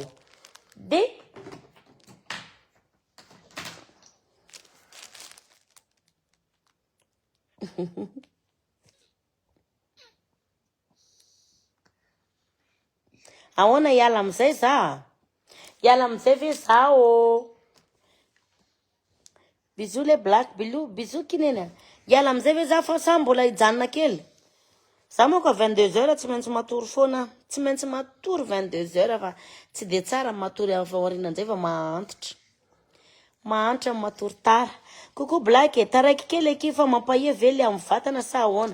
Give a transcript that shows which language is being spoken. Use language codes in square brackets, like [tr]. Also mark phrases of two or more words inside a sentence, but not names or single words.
[mg] De ahoana hiala am'izay za? Hiala am'izay ve za o? [fr] Bisous les black, bisous kinena. [mg] Hiala am'izay ve za fa sa mbola hijanona kely? Za moa ka 22h tsy maintsy matory foana. Tsy maintsy matory 22h fa tsy de tsara matory aorinan-jay fa mahantitra. Mahantitra matory tara. Coucou black e, taraiky kely eky fa mampahia vely amin'ny vatana sa ahoana?